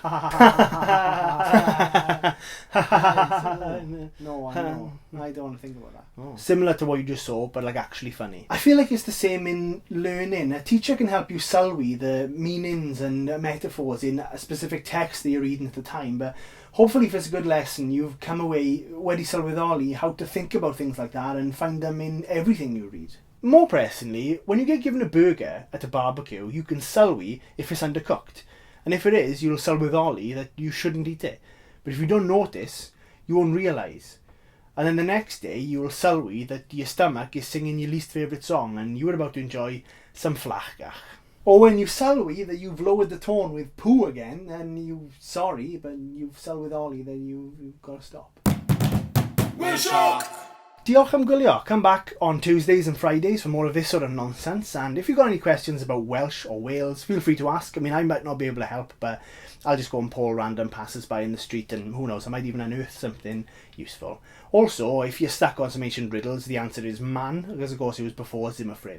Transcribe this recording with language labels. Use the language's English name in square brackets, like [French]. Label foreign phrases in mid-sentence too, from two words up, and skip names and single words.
[English] No, I don't want to think about that. Oh. Similar to what you just saw, but like actually funny. I feel like it's the same in learning. A teacher can help you sylwi the meanings and metaphors in a specific text that you're reading at the time, but hopefully if it's a good lesson, you've come away [Welsh] wedi sylweddoli [English] how to think about things like that and find them in everything you read. More pressingly, when you get given a burger at a barbecue, you can sylwi if it's undercooked. And if it is, you'll sylweddoli that you shouldn't eat it. But if you don't notice, you won't realise. And then the next day, you will sylwi that your stomach is singing your least favourite song and you are about to enjoy some flachgach. Or when you sylwi that you've lowered the tone with poo again, and you're sorry, but you've sylweddoli that you've got to stop. WELSH! [Welsh] Diolch am gwylio. [English] Come back on Tuesdays and Fridays for more of this sort of nonsense, and if you've got any questions about Welsh or Wales, feel free to ask. I mean, I might not be able to help, but I'll just go and poll random passers-by in the street, and who knows, I might even unearth something useful. Also, if you're stuck on some ancient riddles, the answer is man, because of course it was before Zimmer frames.